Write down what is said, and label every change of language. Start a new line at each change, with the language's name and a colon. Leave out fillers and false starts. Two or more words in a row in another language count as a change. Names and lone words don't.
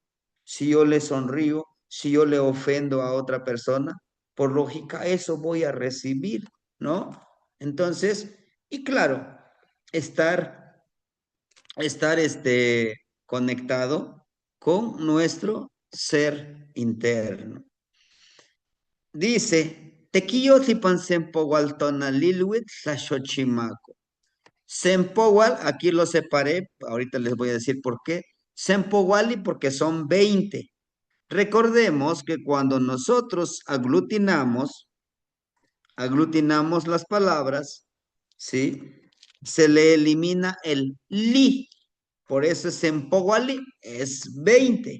Spanish: Si yo le sonrío, si yo le ofendo a otra persona, por lógica eso voy a recibir, ¿no? Entonces, y claro, estar, estar conectado con nuestro ser interno. Dice,
Nahuatl languages: tequillo tipansempogualtona lilwit tlaxochimaco.
Spanish: Sempowal, aquí lo separé, ahorita les voy a decir por qué. Sempowali porque son 20. Recordemos que cuando nosotros aglutinamos las palabras, ¿sí? Se le elimina el li. Por eso Sempowali es 20.